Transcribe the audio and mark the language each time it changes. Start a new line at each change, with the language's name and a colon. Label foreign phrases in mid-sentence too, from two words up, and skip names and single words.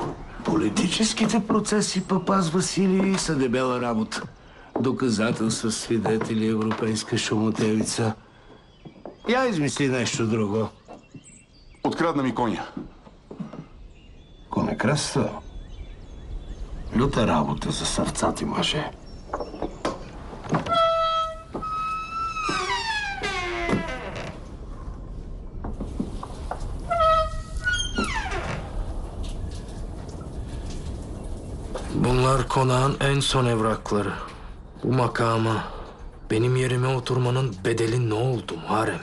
Bulgarian: Политическите процеси, папаз Василий, са дебела работа. Доказателства, свидетели, европейска шумотевица. Я измисли нещо друго. Открадна ми коня. Конекръста. Люта работа за сърцати мъже.
Turkish: Bunlar konağın en son evrakları. Bu makama benim yerime oturmanın bedeli ne oldu Muharrem?